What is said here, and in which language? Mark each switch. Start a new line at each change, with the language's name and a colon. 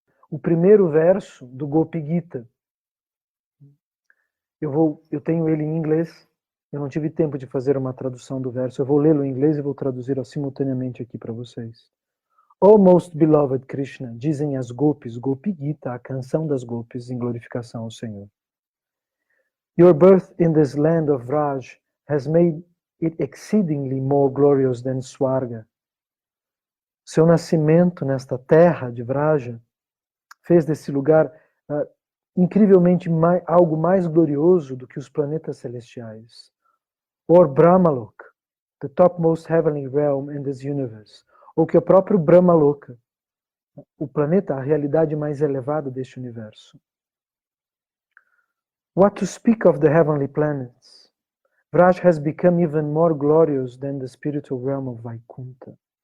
Portuguese: O primeiro verso do Gopi Gita, eu tenho ele em inglês, Eu não tive tempo de fazer uma tradução do verso. Eu vou lê-lo em inglês e vou traduzir simultaneamente aqui para vocês. O
English: Most Beloved Krishna,
Portuguese: dizem as Gopis, Gopi Gita, a canção das Gopis em glorificação ao Senhor.
English: Your birth in this land of Raj has made it exceedingly more glorious than Swarga.
Portuguese: Seu nascimento nesta terra de Vraja fez desse lugar incrivelmente algo mais glorioso do que os planetas celestiais.
English: Or Brahmalok, the topmost heavenly realm in this universe.
Portuguese: Ou que o próprio Brahmaloka, o planeta, a realidade mais elevada deste universo.
English: What to speak of the heavenly planets? Vraj has become even more glorious than the spiritual realm of Vaikuntha.